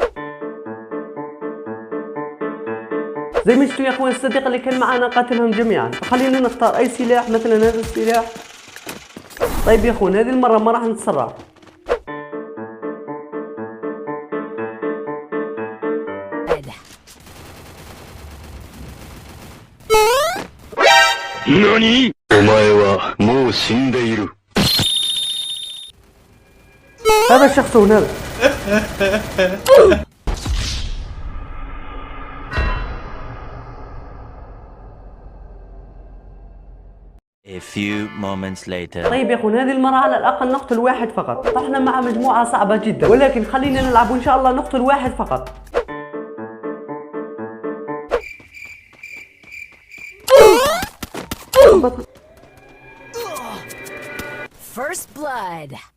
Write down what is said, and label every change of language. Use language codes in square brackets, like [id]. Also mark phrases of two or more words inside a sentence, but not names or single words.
[ar] زي ما شفتوا يا اخوان، الصديق اللي كان معنا قاتلهم جميعا، فخلينا نختار اي سلاح مثلا هذا السلاح. طيب يا اخوان، هذه المرة ما راح نتسرع. ناني؟ [ja] お前はもう死んでいる。 [ar] هذا الشخص هنا. [en] A few moments later. [ar] طيب يا اخوان، هذه المرة على الأقل نقتل واحد فقط. طحنا مع مجموعة صعبة جدا ولكن خلينا نلعب وإن شاء الله نقتل واحد فقط. [en] First blood.